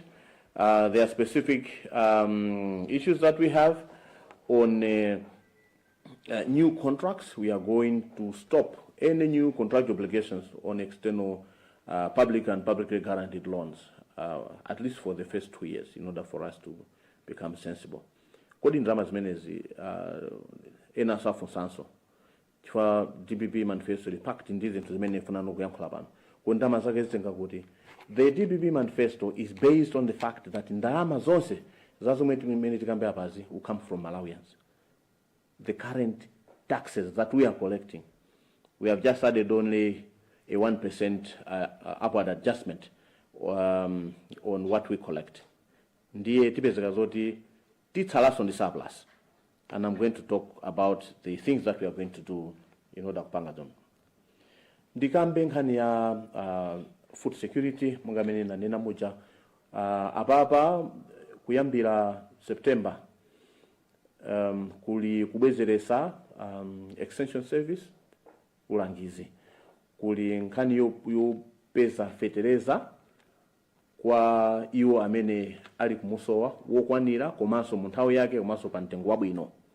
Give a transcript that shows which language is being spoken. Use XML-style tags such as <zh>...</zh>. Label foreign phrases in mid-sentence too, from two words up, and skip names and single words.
<en>There are specific issues that we have on new contracts. We are going to stop any new contract obligations on external public and publicly guaranteed loans, at least for the first 2 years, in order for us to become sensible.</en> <ny>Kodi ndalama zimenezi ena safunsanso chifukwa DPP Manifesto packed ndi zinthu zimene funano kuyankhula pano. Ndalama zake zitenga kuti</ny> <en>the DPP Manifesto is based on the fact that</en> <ny>ndalama zonse zazomwe timene tikambe apazi</ny> <en>will come from Malawians. The current taxes that we are collecting, we have just added only a 1% upward adjustment on what we collect.</en> <ny>Ndiye tipezeka zoti titsalaso ndi surplus.</ny> <en>And I'm going to talk about the things that we are going to do in order kupanga them.</en> <ny>Ndikambe nkhani ya food security mungamene nanena muja apapa kuyambira September kuli kubwezeresa</ny> <en>extension service</en> <ny>ulangizi, kuli nkhani yopeza fetereza kwa iwo amene ali kumusowa wokwanira komanso mu nthawi yake komanso pa mtengo wabwino.</ny>